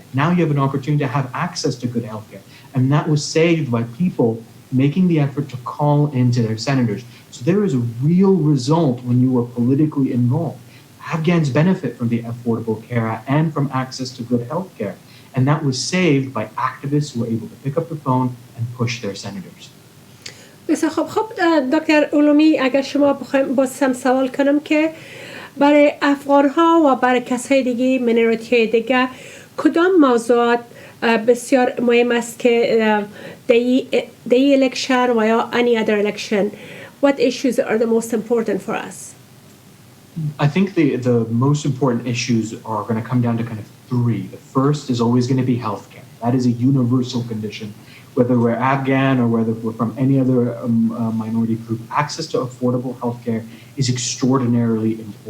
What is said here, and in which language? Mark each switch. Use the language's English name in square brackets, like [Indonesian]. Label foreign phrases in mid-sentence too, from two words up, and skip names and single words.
[English] Now you have an opportunity to have access to good healthcare. And that was saved by people making the effort to call into their senators. So there is a real result when you are politically involved. Afghans benefit from the Affordable Care Act and from access to good healthcare. And that was saved by activists who were able to pick up the phone and push their senators. [Persian] بسیار خب دکتر علومی اگر شما بخوایم باز هم سوال کنم که برای افغان ها و برای کسای دیگه منوریتی های دیگه کدام موضوعات بسیار مهم است که [English] the election [Persian] و یا [English] any other election, what issues are the most important for us? I think the most important issues are going to come down to kind of three. The first is always going to be healthcare. That is a universal condition. Whether we're Afghan or whether we're from any other minority group, access to affordable healthcare is extraordinarily important.